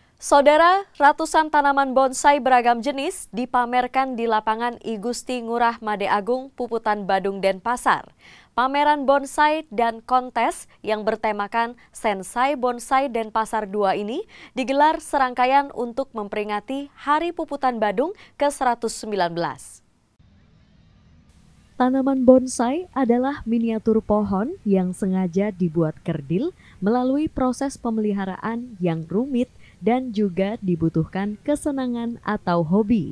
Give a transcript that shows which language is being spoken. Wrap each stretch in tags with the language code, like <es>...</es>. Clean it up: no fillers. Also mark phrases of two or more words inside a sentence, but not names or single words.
<id>Saudara, ratusan tanaman bonsai beragam jenis dipamerkan di lapangan I Gusti Ngurah Made Agung, Puputan Badung, Denpasar. Pameran bonsai dan kontes yang bertemakan Sensai Bonsai Denpasar 2 ini digelar serangkaian untuk memperingati Hari Puputan Badung ke-119. Tanaman bonsai adalah miniatur pohon yang sengaja dibuat kerdil melalui proses pemeliharaan yang rumit dan juga dibutuhkan kesenangan atau hobi.</id>